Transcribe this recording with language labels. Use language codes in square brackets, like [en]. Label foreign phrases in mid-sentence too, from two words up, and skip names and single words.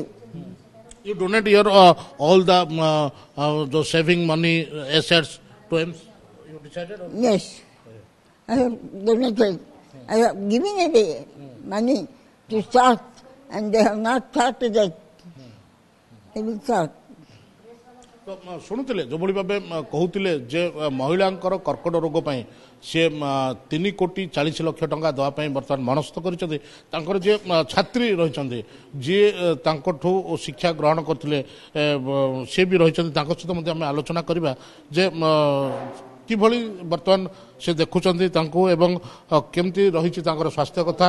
[en] You donate your all the saving money assets to him. You decided? Yes, I have donated. I have given away money to start, and they have not started it. They will start. [or] ତ ଶୁଣୁଥିଲେ ଯେଉଁଭଳି ଭାବେ କହୁଥିଲେ ଯେ ମହିଳାଙ୍କର କର୍କଟ ରୋଗ ପାଇଁ ସେ 3,40,00,000 ଟଙ୍କା ଦେବା ପାଇଁ ବର୍ତ୍ତମାନ ମନସ୍ଥ କରିଛନ୍ତି। ତାଙ୍କର ଯିଏ ଛାତ୍ରୀ ରହିଛନ୍ତି ଯିଏ ତାଙ୍କଠୁ ଶିକ୍ଷା ଗ୍ରହଣ କରିଥିଲେ ସେ ବି ରହିଛନ୍ତି, ତାଙ୍କ ସହିତ ମଧ୍ୟ ଆମେ ଆଲୋଚନା କରିବା ଯେ କିଭଳି ବର୍ତ୍ତମାନ ସେ ଦେଖୁଛନ୍ତି ତାଙ୍କୁ ଏବଂ କେମିତି ରହିଛି ତାଙ୍କର ସ୍ୱାସ୍ଥ୍ୟ କଥା।